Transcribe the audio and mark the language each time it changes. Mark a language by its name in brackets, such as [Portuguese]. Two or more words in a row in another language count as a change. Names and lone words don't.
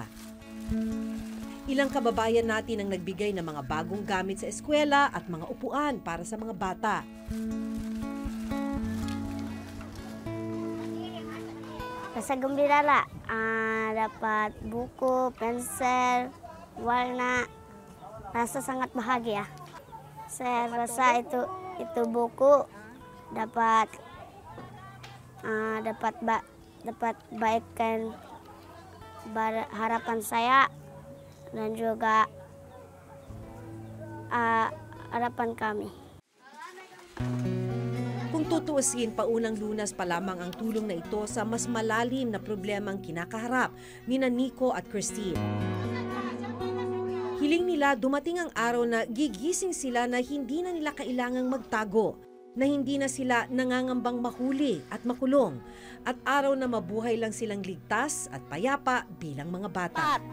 [Filipino] Ilang kababayan natin ang nagbigay ng mga bagong gamit sa eskwela at mga upuan para sa mga bata. [Malay] Sa Gembirala, dapat buku, pensel, warna. Rasa sangat bahagia. Saya rasa itu buku dapat baikkan harapan saya dan juga harapan kami. [Filipino] Kung Kung tutuusin, paunang Lunas pa lamang ang tulong na ito sa mas malalim na problemang kinakaharap ni Nico at Christine. Hiling nila dumating ang araw na gigising sila na hindi na nila kailangang magtago, na hindi na sila nangangambang mahuli at makulong, at araw na mabuhay lang silang ligtas at payapa bilang mga bata.